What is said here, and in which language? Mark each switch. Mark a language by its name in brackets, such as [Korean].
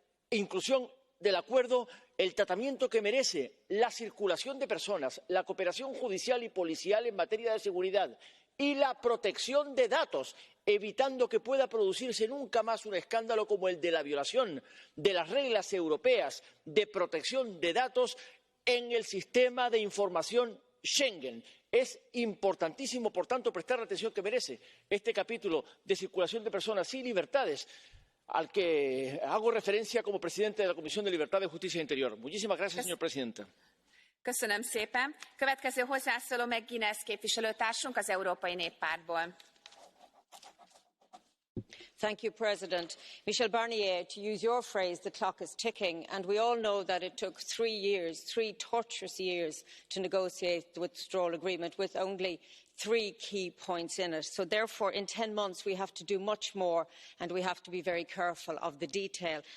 [Spanish] inclusión del acuerdo el tratamiento que merece la circulación de personas, la cooperación judicial y policial en materia de seguridad y la protección de datos, evitando que pueda producirse nunca más un escándalo como el de la violación de las reglas europeas de protección de datos en el sistema de información Schengen. Es importantísimo, por tanto, prestar la atención que merece este capítulo de circulación de personas y libertades, al que hago referencia como presidente de la Comisión de Libertad, Justicia e Interior. Muchísimas gracias, señora presidenta. [Hungarian] Köszönöm szépen. Következő hozzászóló meg Guinness képviselőtársunk az Európai Néppártból. [English] Thank you, President. Michel Barnier, to use your phrase, the clock is ticking, and we all know that it took 3 years, 3 torturous years, to negotiate the withdrawal agreement with only 3 key points in it. So therefore, in 10 months, we have to do much more, and we have to be very careful of the detail.